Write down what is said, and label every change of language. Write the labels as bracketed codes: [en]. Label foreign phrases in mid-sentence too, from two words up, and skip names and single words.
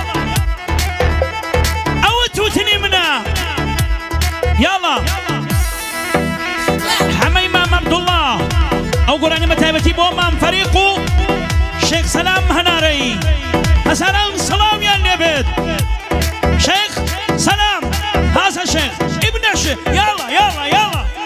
[ckb] ئەوە تووتنی منە یاڵا حەمەی مام عەبدوڵڵا ئەو گۆرانی بە تایبەتی بۆ مام فەریق و شێخ سەلام هەنارەی هەساران سەڵامیان لێبێت [ar] شيخ سلام هذا شيخ ابن الشيخ يلا يلا يلا